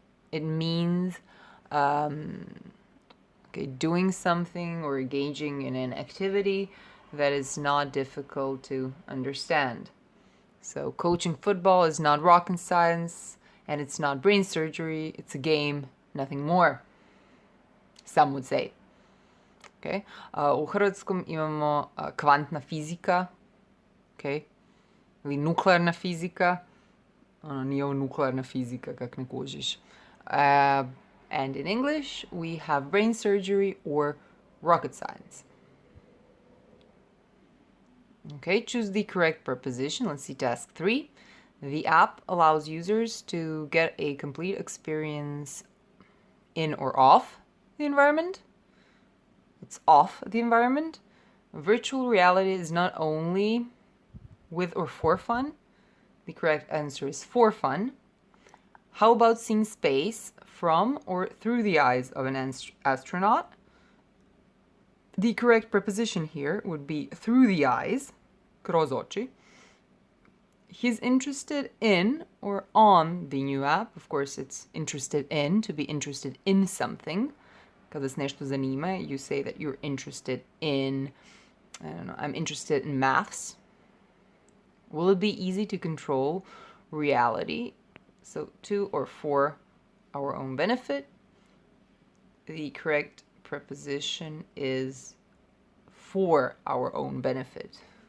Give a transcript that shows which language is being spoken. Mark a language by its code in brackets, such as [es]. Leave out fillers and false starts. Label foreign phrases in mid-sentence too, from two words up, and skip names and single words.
[en] It means doing something or engaging in an activity that is not difficult to understand. So coaching football is not rocket science, and it's not brain surgery, it's a game, nothing more. Some would say. Okay? [hr] U hrvatskom imamo kvantna fizika, okay? Ili nuklearna fizika. Nije ovo nuklearna fizika, kak ne kužiš. [en] And in English, we have brain surgery or rocket science. Okay, choose the correct preposition. Let's see task 3. The app allows users to get a complete experience in or off the environment. It's off the environment. Virtual reality is not only with or for fun. The correct answer is for fun. How about seeing space from or through the eyes of an astronaut? The correct preposition here would be through the eyes, [hr] kroz oči. [en] He's interested in or on the new app. Of course, it's interested in, to be interested in something. [hr] Kada vas nešto zanima, [en] you say that you're interested in, I don't know, I'm interested in maths. Will it be easy to control reality? So to or for our own benefit. The correct preposition is for our own benefit.